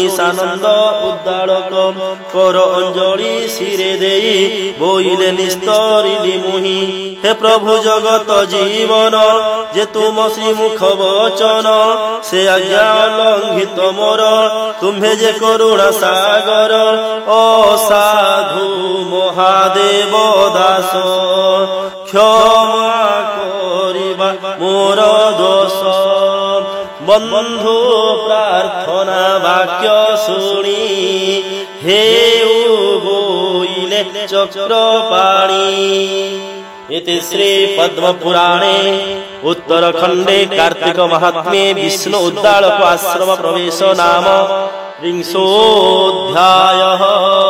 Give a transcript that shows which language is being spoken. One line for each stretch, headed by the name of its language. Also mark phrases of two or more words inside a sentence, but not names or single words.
Odia: ସାନନ୍ଦ ଉଦ୍ଦାରକ କର ଅଞ୍ଜଳି ଶିରେ ଦେଇ ବୋଇଲେ ନିସ୍ତରିଲି ମୁହିଁ ହେ ପ୍ରଭୁ ଜଗତ ଜୀବନ ଯେ ତୁମ ଶ୍ରୀମୁଖ ବଚନ ସେ ଆଜ୍ଞା ଲଙ୍ଘିତ ମୋର ତୁମ୍ଭେ ଯେ କରୁଣା ସାଗର ଅସାଧୁ ମହାଦେବ ଦାସ କ୍ଷମା କରିବା ମୋର ଦୋଷ ବନ୍ଧୁ ପ୍ରାର୍ଥନା ବାକ୍ୟ ଶୁଣି ହେଉ ବୋଇଲେ ଚକ୍ରପାଣି।
Sanskrit: इति श्री पद्म पुराणे उत्तरखंडे कार्तिक महात्म्ये विष्णु उद्दालक आश्रम प्रवेश नाम 30 अध्यायः।